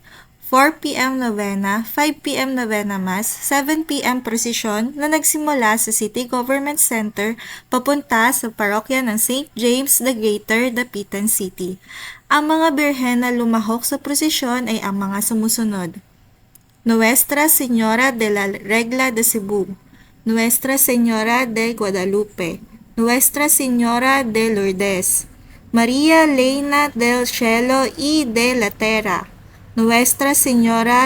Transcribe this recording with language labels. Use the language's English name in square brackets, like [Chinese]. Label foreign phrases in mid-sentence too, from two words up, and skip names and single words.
[English] 4 p.m. novena, 5 p.m. novena mass, 7 p.m. [Filipino] procession na nagsimula sa City Government Center papunta sa parokya ng St. James the Greater, Dapitan City. Ang mga birhen na lumahok sa prosesyon ay ang mga sumusunod. Nuestra Señora de la Regla de Cebu, Nuestra Señora de Guadalupe, Nuestra Señora de Lourdes, María Leina del Cielo y de la Tierra, Nuestra Señora